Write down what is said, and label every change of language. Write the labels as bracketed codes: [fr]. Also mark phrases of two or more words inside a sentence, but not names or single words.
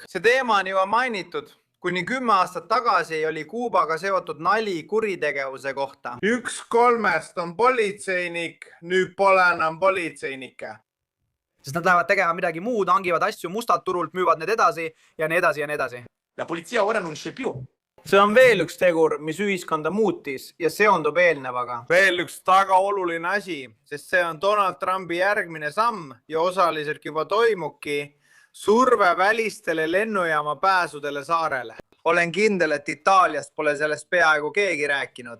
[et] See teema on juba mainitud. Kuni 10 aastat tagasi oli Kuubaga seotud nali kuritegevuse kohta. 1/3 on politseinik, nüüd pole enam politseinikke. Sest nad lähevad tegema midagi muud, hangivad asju mustalt turult, müüvad need edasi ja nii edasi ja nii edasi. [it] La polizia ora non c'è più. [et] See on veel üks tegur, mis ühiskonda muutis ja seondub eelnevaga. Veel üks taga oluline asi, sest see on Donald Trumpi järgmine samm ja osaliselt juba toimubki surve välistele lennujaama pääsudele saarele. Olen kindel, et Itaaliast pole sellest peaaegu keegi rääkinud.